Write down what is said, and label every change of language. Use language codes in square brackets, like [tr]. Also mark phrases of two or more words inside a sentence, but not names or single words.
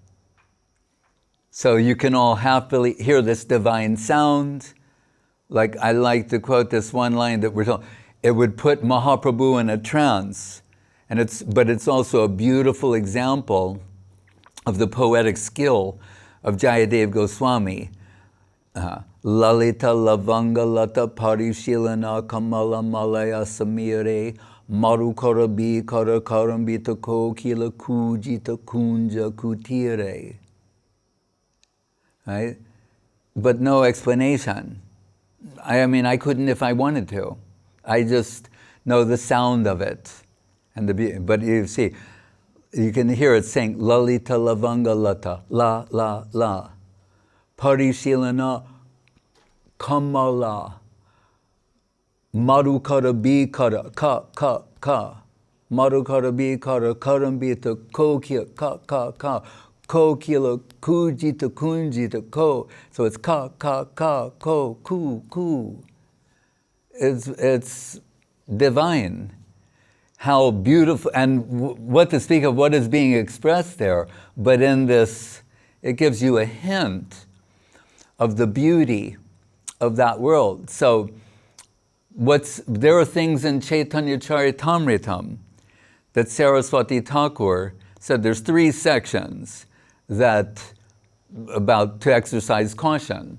[en] So you can all happily hear this divine sound. Like I like to quote this one line that we're told, it would put Mahaprabhu in a trance. But it's also a beautiful example of the poetic skill of Jayadev Goswami. [sa] ललित लवङ्ग लता परिशीलन कमल मलय समीरे मरुकर बिकर करम्बित कोकिल कूजित कुञ्ज कुटीरे. [en] Right? But no explanation. I mean, I couldn't if I wanted to. I just know the sound of it. But you see, you can hear it saying, [sa] ललित लवङ्ग लता, ल, ल, ल. परिशीलन कमल. मरुकर बिकर, क. मरुकर बिकर, करम्बित, कोक्य, क. को-किल, कूजित, कुञ्जित, को. [en] So it's ka, ko, ku. It's divine. How beautiful, and what to speak of what is being expressed there. But in this, it gives you a hint of the beauty of that world. So there are things in Chaitanya-charitamrita that Saraswati Thakur said there's 3 sections that about to exercise caution.